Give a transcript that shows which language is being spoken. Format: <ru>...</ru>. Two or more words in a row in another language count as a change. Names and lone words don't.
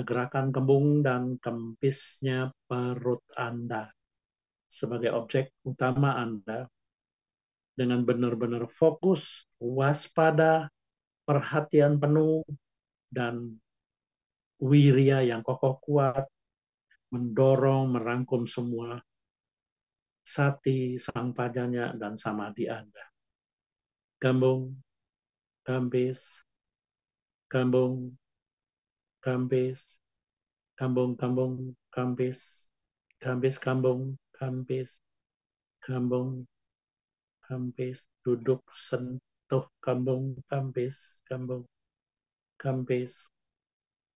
<id>gerakan kembung dan kempisnya perut Anda sebagai objek utama Anda dengan benar-benar fokus, waspada, perhatian penuh, dan wirya yang kokoh kuat, mendorong, merangkum semua sati, sang pajanya, dan samadhi Anda. Kambung, kambis, kambung, kambis, kambung, kambis, kambis, kambung, kambis, kambung, kambis, duduk, sentuh, kambung, kambis, kambung, kambis,</id>